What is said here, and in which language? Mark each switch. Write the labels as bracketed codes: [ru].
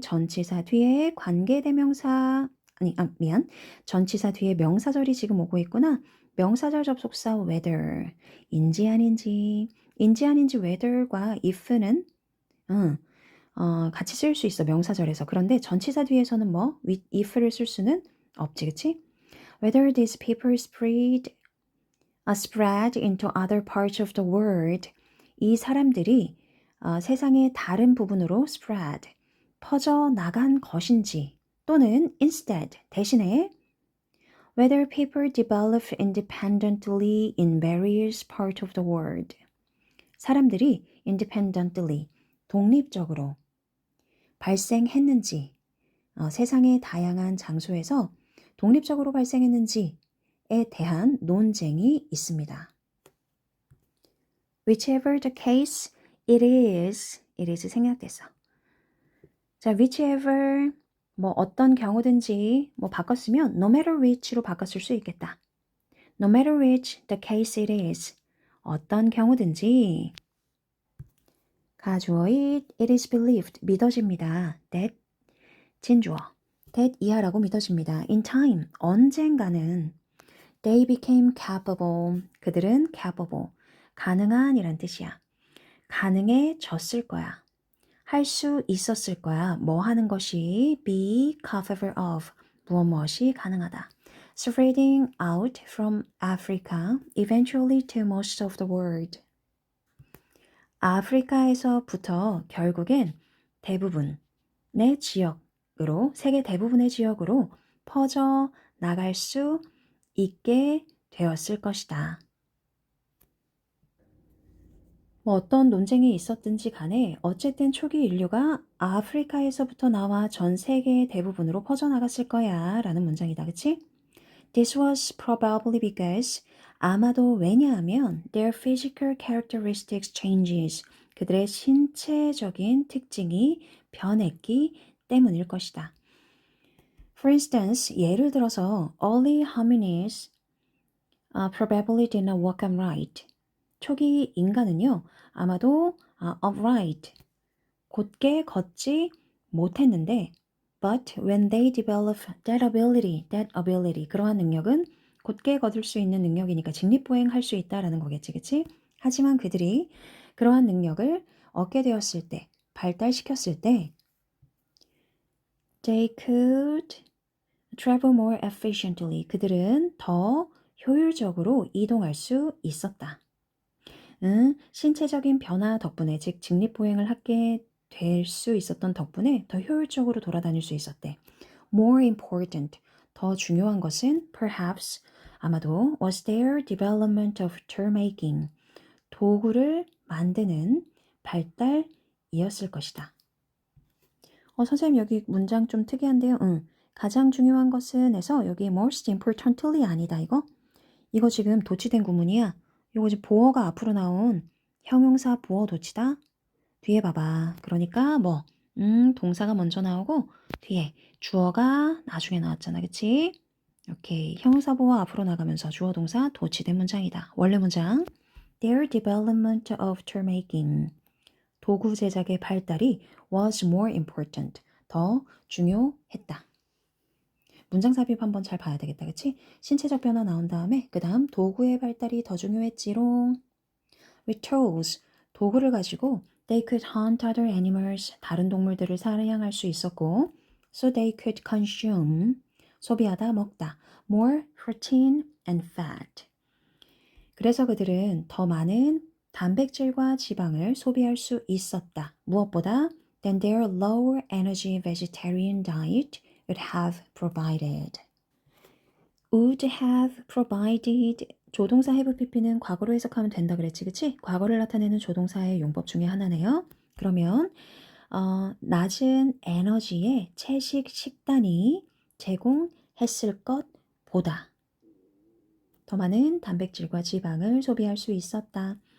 [ko] 전치사 뒤에 관계대명사 전치사 뒤에 명사절이 지금 오고 있구나. 명사절 접속사 whether 인지 아닌지 whether과 if는 같이 쓸 수 있어 명사절에서. 그런데 전치사 뒤에서는 뭐 with if를 쓸 수는 없지, 그치? [en] Whether these people spread into other parts of the world. [ko] 이 사람들이 세상의 다른 부분으로 [en] spread, [ko] 퍼져나간 것인지 또는 [en] instead, [ko] 대신에 [en] whether people develop independently in various parts of the world. [ko] 사람들이 independently, 독립적으로 발생했는지, 세상의 다양한 장소에서 독립적으로 발생했는지에 대한 논쟁이 있습니다. [en] Whichever the case, it is [ko] 생략됐어. 자, whichever 뭐 어떤 경우든지 뭐 바꿨으면 no matter which로 바꿨을 수 있겠다. [en] No matter which the case it is. [ko] 어떤 경우든지 가주어 it is believed 믿어집니다. that 진주어 that 이하라고 믿어집니다. [en] in time [ko] 언젠가는 [en] they became capable [ko] 그들은 [en] capable [ko] 가능한 이란 뜻이야. 가능해졌을 거야. 할 수 있었을 거야. 뭐 하는 것이 be capable of 무엇이 가능하다. [en] Spreading out from Africa eventually to most of the world. [ko] 아프리카에서부터 결국엔 대부분의 지역으로 세계 대부분의 지역으로 퍼져 나갈 수 있게 되었을 것이다. 뭐 어떤 논쟁이 있었든지 간에 어쨌든 초기 인류가 아프리카에서부터 나와 전 세계 대부분으로 퍼져나갔을 거야 라는 문장이다. 그치? [en] This was probably because [ko] 아마도 왜냐하면 [en] their physical characteristics changes [ko] 그들의 신체적인 특징이 변했기 때문일 것이다. [en] For instance, [ko] 예를 들어서 [en] early hominids probably did not walk upright. [ko] 초기 인간은요, 아마도 [en] upright, [ko] 곧게 걷지 못했는데 [en] but when they develop that ability, [ko] 그러한 능력은 곧게 걷을 수 있는 능력이니까 직립보행할 수 있다라는 거겠지, 그치? 하지만 그들이 그러한 능력을 얻게 되었을 때, 발달시켰을 때 [en] they could travel more efficiently. [ko] 그들은 더 효율적으로 이동할 수 있었다. 신체적인 변화 덕분에, 즉 직립보행을 하게 될 수 있었던 덕분에 더 효율적으로 돌아다닐 수 있었대. [en] More important, [ko] 더 중요한 것은 [en] perhaps, [ko] 아마도 [en] was their development of tool making, [ko] 도구를 만드는 발달이었을 것이다. 선생님 여기 문장 좀 특이한데요. 가장 중요한 것은 해서 여기 most importantly 아니다 이거? 이거 지금 도치된 구문이야. 이거 지금 보어가 앞으로 나온 형용사 보어 도치다. 뒤에 봐봐. 그러니까 뭐 동사가 먼저 나오고 뒤에 주어가 나중에 나왔잖아. 그치? 오케이. 형용사 보어 앞으로 나가면서 주어 동사 도치된 문장이다. 원래 문장. [en] Their development of tool making. [ko] 도구 제작의 발달이 [en] was more important. [ko] 더 중요했다. 문장 삽입 한번 잘 봐야 되겠다. 그치? 신체적 변화 나온 다음에 그 다음 도구의 발달이 더 중요했지롱. [en] With tools, [ko] 도구를 가지고 [en] they could hunt other animals, [ko] 다른 동물들을 사냥할 수 있었고 [en] so they could consume, [ko] 소비하다, 먹다 [en] more protein and fat. [ko] 그래서 그들은 더 많은 단백질과 지방을 소비할 수 있었다. 무엇보다 [en] than their lower energy vegetarian diet would have provided. [ko] would have provided 조동사 have pp는 과거로 해석하면 된다 그랬지, 그치? 과거를 나타내는 조동사의 용법 중에 하나네요. 그러면 낮은 에너지의 채식 식단이 제공했을 것보다 더 많은 단백질과 지방을 소비할 수 있었다.